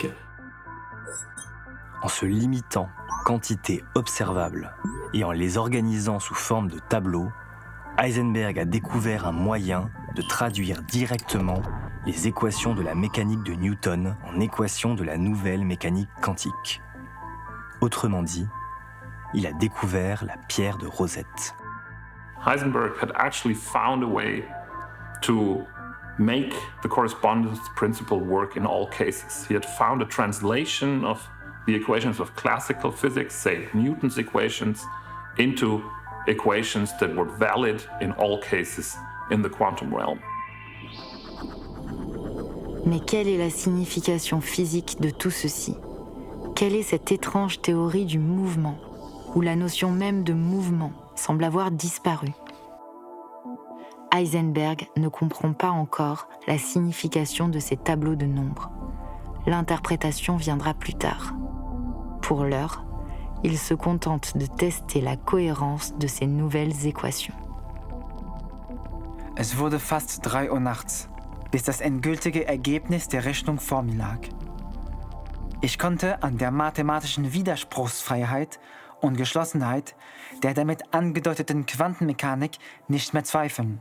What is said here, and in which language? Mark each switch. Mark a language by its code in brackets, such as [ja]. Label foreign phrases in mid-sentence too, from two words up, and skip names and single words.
[fr] En se limitant aux quantités observables et en les organisant sous forme de tableaux, Heisenberg a découvert un moyen de traduire directement les équations de la mécanique de Newton en équations de la nouvelle mécanique quantique. Autrement dit, il a découvert la pierre de Rosette. [en] Heisenberg had actually found a way to make the correspondence principle work in all cases. He had found a translation of the equations of classical physics, say Newton's equations, into equations that were valid in all cases in the quantum realm. [fr] Mais quelle est la signification physique de tout ceci? Quelle est cette étrange théorie du mouvement, où la notion même de mouvement semble avoir disparu? Heisenberg ne comprend pas encore la signification de ces tableaux de nombres. L'interprétation viendra plus tard. Pour l'heure, il se contente de tester la cohérence de ces nouvelles équations. [de] Es wurde fast 3 Uhr nachts, bis das endgültige Ergebnis der Rechnung vor mir lag. Ich konnte an der mathematischen Widerspruchsfreiheit und Geschlossenheit der damit angedeuteten Quantenmechanik nicht mehr zweifeln.